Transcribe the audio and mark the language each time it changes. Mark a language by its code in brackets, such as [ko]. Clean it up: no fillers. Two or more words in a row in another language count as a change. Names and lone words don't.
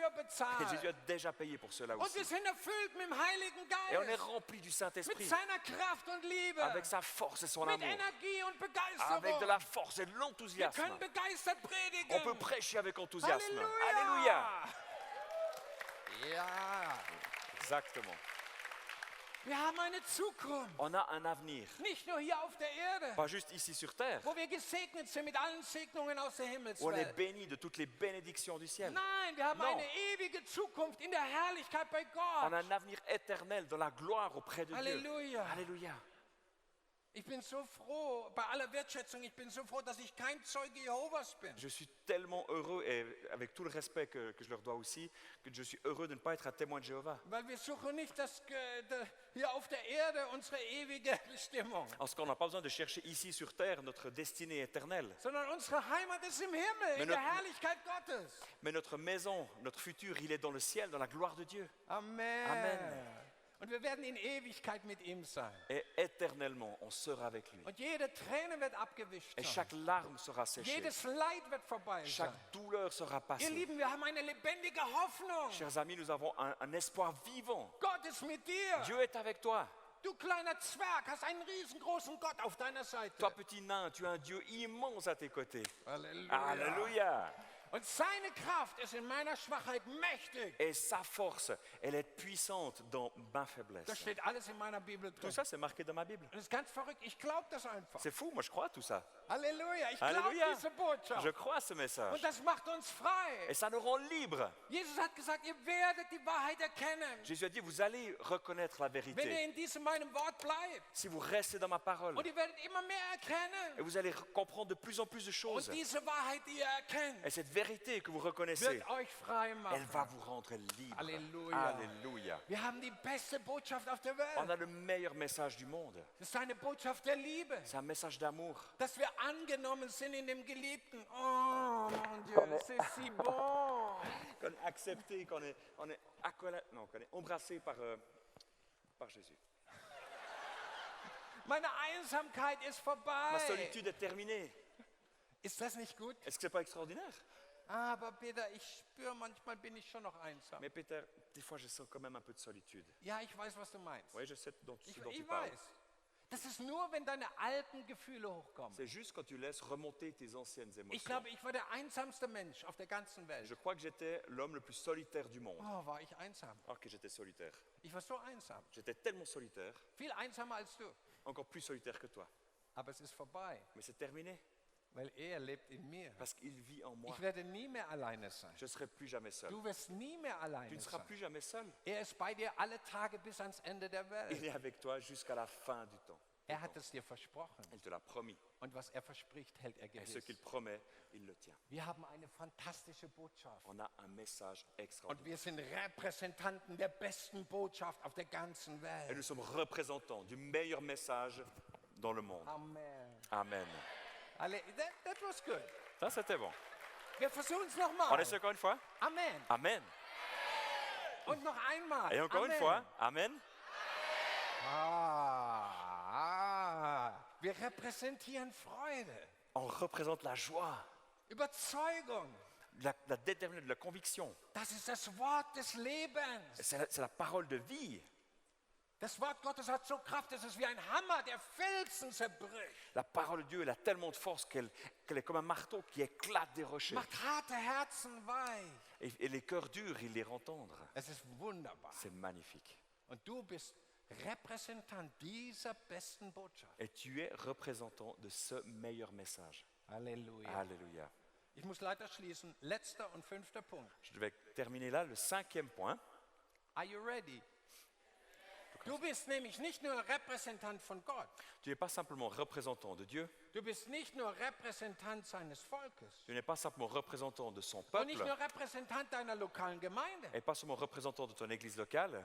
[fr] Et Jésus [de] bezahlt. [fr] a déjà payé pour cela [de] Und [fr] aussi. [de] wir sind erfüllt mit dem Heiligen [fr] Et on est [de] Geist. [fr] rempli du [de] Mit [fr] Saint-Esprit, [de] seiner Kraft und Liebe. [fr] avec sa force et son [de] Mit [fr] amour, [de] Energie und [fr] avec de [de] Begeisterung. [fr] la force et de [de] Wir [fr] l'enthousiasme. [de] können begeistert [fr] On [de] predigen. [fr] peut prêcher avec enthousiasme. [de] Halleluja. [fr] Alléluia. [de] Ja. [fr] Exactement. [de] Wir haben eine Zukunft. [fr] On a un avenir, [de] Nicht nur hier auf der Erde, [fr] pas juste ici sur terre, [de] wo wir gesegnet sind mit allen Segnungen aus der [fr] où on est [de] Himmelswelt. [fr] béni de toutes les bénédictions du ciel. [de] Nein, wir haben [fr] Non. [de] eine ewige Zukunft in der Herrlichkeit bei [fr] On [de] Gott. [fr] a un avenir éternel dans la gloire auprès de Dieu. [de] Halleluja. [fr] Alléluia. [de] Ich bin so froh, bei aller Wertschätzung, ich bin so froh, dass ich kein Zeuge Jehovas bin. [fr] Je suis tellement heureux, et avec tout le respect que je leur dois aussi, que je suis heureux de ne pas être un témoin de Jéhovah. [de] Weil wir suchen nicht hier auf der Erde unsere ewige Bestimmung, [fr] Parce qu'on n'a pas besoin de chercher ici sur terre notre destinée éternelle. [de] sondern unsere Heimat ist im Himmel, in Wenn der du- Herrlichkeit Gottes. [fr] Mais notre maison, notre futur, il est dans le ciel, dans la gloire de Dieu. [de] Amen. [fr] Amen. [de] Und wir werden in Ewigkeit mit ihm sein. [fr] Et éternellement, on sera avec lui. [de] Und jede Träne wird abgewischt [fr] Et [de] sein. [fr] chaque larme sera séchée. [de] Jedes Leid wird vorbei sein. [fr] Chaque douleur sera [de] Ihr [fr] passée. [de] Lieben, wir haben eine lebendige Hoffnung. [fr] Chers amis, nous avons un espoir vivant. [de] Gott ist mit dir. [fr] Dieu est avec toi. [de] Du kleiner Zwerg hast einen riesengroßen Gott auf deiner Seite. [fr] Toi, petit nain, tu as un Dieu immense à tes côtés. [de] Halleluja. [fr] Alléluia. [de] Und seine Kraft ist in meiner Schwachheit mächtig. [fr] Et sa force, elle est puissante dans ma [de] Das [fr] faiblesse. [de] steht alles in meiner Bibel drin. [fr] Tout ça, c'est marqué dans ma Bible. [de] Und das ist ganz verrückt. Ich glaube das einfach. [fr] C'est fou, moi je crois à tout ça. [de] Halleluja. Ich glaube [fr] Alléluia. [de] diese Botschaft. [fr] Je crois à ce message. [de] Und das macht uns frei. [fr] Et ça nous rend libres. [de] Jesus hat gesagt, ihr werdet die Wahrheit erkennen, [fr] Jésus a dit, vous allez reconnaître la [de] wenn ihr [fr] vérité [de] in diesem meinem Wort bleibt. [fr] si vous restez dans ma parole. [de] Und ihr werdet immer mehr [fr] Et [de] erkennen. [fr] vous allez comprendre de plus en plus de [de] Und [fr] choses. [de] diese Wahrheit, die ihr erkennt, [fr] Et cette vérité que vous reconnaissez, [de] wird euch frei [fr] elle [de] machen. [fr] va vous rendre libre. Alléluia. Alléluia. [de] Wir haben die beste Botschaft auf der [fr] On [de] Welt. [fr] a le meilleur message du monde. [de] Das ist eine Botschaft der Liebe. [fr] C'est un message d'amour. [de] Dass wir angenommen sind in dem Geliebten. [fr] Oh, mon Dieu, c'est si bon. Qu'on est accepté, qu'on est non, qu'on est embrassé par Jésus. [de] Meine Einsamkeit ist [fr] Ma [de] vorbei. [fr] solitude est terminée. [de] Ist das nicht gut? [fr] Est-ce que c'est pas extraordinaire? [de] Aber Peter, ich spüre, manchmal bin ich schon noch einsam. [fr] Mais Peter, des fois je sens quand même un peu de solitude. [de] Ja, ich weiß, was du meinst. [fr] Oui, je sais dont [de] Ich, [fr] ce dont tu [de] ich [fr] parles. [de] weiß. Das ist nur, wenn deine alten Gefühle hochkommen. [fr] C'est juste quand tu laisses remonter tes anciennes [de] Ich [fr] émotions. [de] glaube, ich war der einsamste Mensch auf der ganzen Welt. [fr] Je crois que j'étais l'homme le plus solitaire du monde. [de] Oh, war ich einsam. [fr] Alors que j'étais solitaire. [de] Ich war so einsam. [fr] J'étais tellement solitaire, [de] Viel einsamer als du. [fr] encore plus solitaire que toi. [de] Aber es ist vorbei, [fr] Mais c'est terminé, [de] weil er lebt in mir. [fr] parce qu'il vit en moi. [de] Ich werde nie mehr alleine sein. [fr] Je ne serai plus jamais seul. [de] Du wirst nie mehr [fr] Tu [de] alleine [fr] ne seras [de] sein. [fr] plus jamais seul. [de] Er ist bei dir alle Tage bis ans Ende der [fr] Il [de] Welt. [fr] est avec toi jusqu'à la fin du temps. [de] Er hat es dir versprochen. [fr] Il te l'a promis. [de] Und was er verspricht, hält er [fr] Et ce [de] gewiss. [fr] qu'il promet, il le tient. [de] Wir haben eine fantastische Botschaft. [fr] On a un message [de] Und [fr] extraordinaire. [de] wir sind Repräsentanten der besten Botschaft auf der ganzen [fr] Et [de] Welt. [fr] nous sommes représentants du meilleur message dans le monde. [de] Amen. [fr] Amen. [en] That was good. [fr] Ça, c'était bon. [de] Wir versuchen es [fr] On [de] nochmal. [fr] essaie encore une fois? [de] Amen. [fr] Amen. [de] Und noch einmal. [fr] Et encore une [de] Amen. [fr] fois? Amen. [de] Wir repräsentieren Freude, [fr] On représente la joie, [de] Überzeugung. [fr] la détermination, la conviction. [de] Das ist das Wort des Lebens. [fr] C'est la parole de vie. [de] Das Wort Gottes hat so Kraft, es ist wie ein Hammer, der Felsen zerbricht. [fr] La parole de Dieu, elle a tellement de force qu'elle est comme un marteau qui éclate des rochers. [de] Macht harte Herzen weich. [fr] Et les cœurs durs, il les rend tendres. [de] Es ist wunderbar. [fr] C'est magnifique. [de] Und du bist Repräsentant dieser besten Botschaft. [fr] Et tu es représentant de ce meilleur message. [de] Halleluja. [fr] Alléluia. [de] Ich muss leider schließen. Letzter und 5. Punkt. [fr] Je vais terminer là, le 5e point. [en] Are you ready? [de] Du bist nämlich nicht nur Repräsentant von Gott. [fr] Tu n'es pas simplement représentant de Dieu, [de] Du bist nicht nur Repräsentant seines Volkes. [fr] tu n'es pas simplement représentant de son [de] Und nicht [fr] peuple, [de] nur Repräsentant deiner lokalen Gemeinde. [fr] et pas seulement représentant de ton église locale,